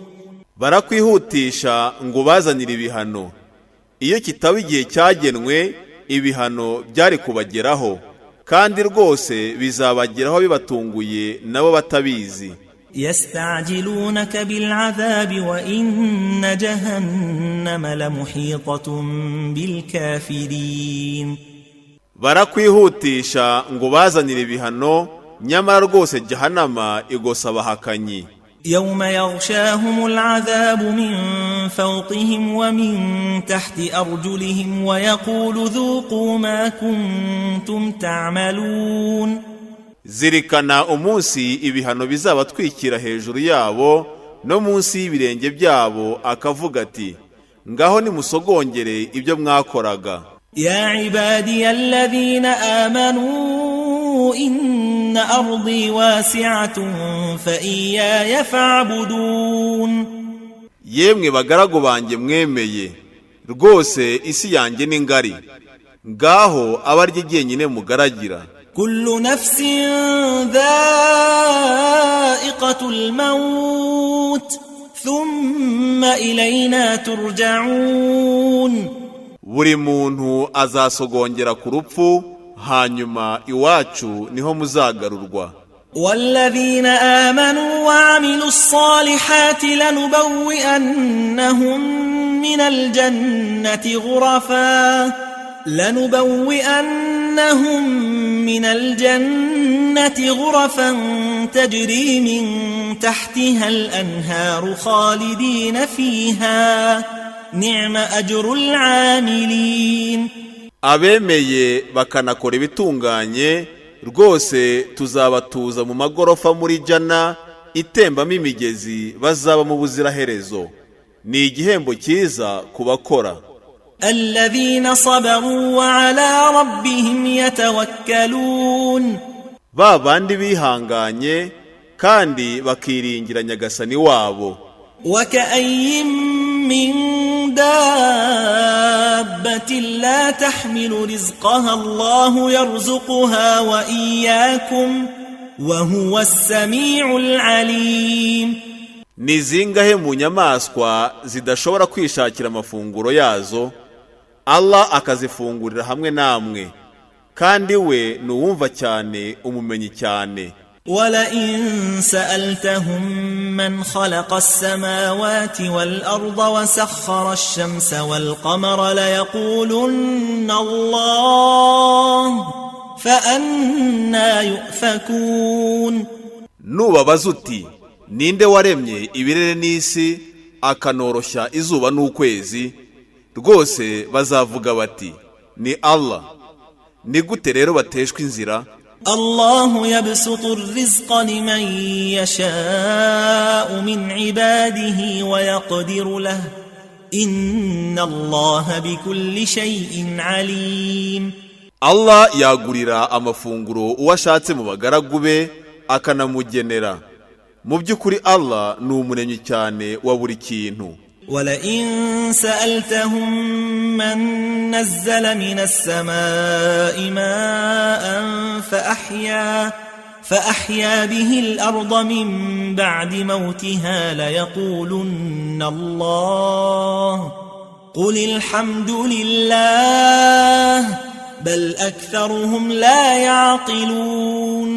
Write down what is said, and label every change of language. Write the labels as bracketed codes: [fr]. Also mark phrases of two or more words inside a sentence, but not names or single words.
[rw] barakwihutisha ngo bazanire ibihano, iyo kitaba igihe cyagenwe ibihano byari kubageraho, kandi rwose bizabageraho bibatunguye nabo batabizi. [ar] يستعجلونك بالعذاب وإن جهنم لمحيطة بالكافرين. [rw] barakwihutisha ngo bazanire ibihano, nyamara rwose Jahannama igosa abahakanyi. [ar] يوم يغشاهم العذاب من فوقهم ومن تحت أرجلهم ويقول ذوقوا ما كنتم تعملون. [rw] zirikana umunsi ibihano bizabatwikira hejuru yabo no munsi y'ibirenge byabo, akavuga ati ngaho nimusogongere ibyo mwakoraga. [ar] يا عبادي الذين آمنوا إن أرضي واسعة فإياي فاعبدون. [rw] yemwe bagaragu banjye mwemeye, rwose isi yanjye ni ngari, ngaho abarye jyenyine mugaragira. [ar] كل نفس ذائقة الموت ثم إلينا ترجعون. [rw] buri muntu azasogongera ku rupfu, hanyuma iwacu niho muzagarurwa. [ar] والذين آمنوا وعملوا الصالحات لنبوئنهم من الجنة غرفا تجري من تحتها الأنهار خالدين فيها نعم أجر العاملين. [rw] abemeye bakanakora ibitunganye rwose tuzabatuza mu magorofa muri jana itembamo imigezi, bazaba mu buziraherezo. ni igihembo cyiza kubakora. [ar] الذين صبروا وعلى ربهم يتوكلون. [rw] babandi bihanganye kandi bakiringira nyagasani wabo. [ar] وكأي من دابة لا تحمل رزقها الله يرزقها وإياكم وهو السميع العليم. [rw] ni zingahe mu nyamaswa zidashobora kwishakira amafunguro yazo, Allah akazifungurira hamwe namwe, kandi we nuwumva cyane, umumenyi cyane. [ar] ولئن سألتهم من خلق السماوات والأرض وسخر الشمس والقمر ليقولن الله فأنى يؤفكون. [rw] nubabaza uti ninde waremye ibirere n'isi akanoroshya izuba n'ukwezi, rwose bazavuga bati ni Allah. ni gute rero bateshwa inzira? [ar] الله يبسط الرزق لمن يشاء من عباده ويقدر له إن الله بكل شيء عليم. [rw] Allah yagurira amafunguro uwashatse mu bagaragu be akanamugenera. mu by'ukuri Allah ni umuremyi cyane wa buri kintu. [ar] ولئن سألتهم من نزل من السماء ماء فأحيا به الأرض من بعد موتها ليقولن الله قل الحمد لله بل أكثرهم لا يعقلون.